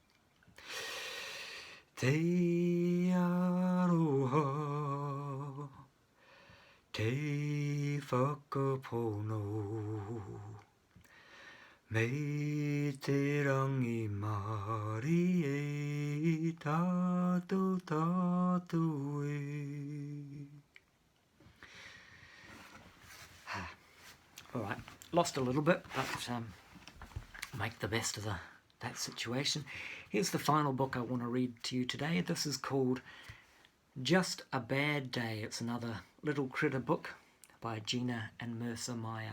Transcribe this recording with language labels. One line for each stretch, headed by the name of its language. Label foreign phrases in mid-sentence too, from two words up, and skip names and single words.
Māori: Te aroha, te whakapono, me te rangi mari e tātou e.
English: All right, lost a little bit, but make the best of that situation. Here's the final book I want to read to you today. This is called Just a Bad Day. It's another little critter book by Gina and Mercer Mayer.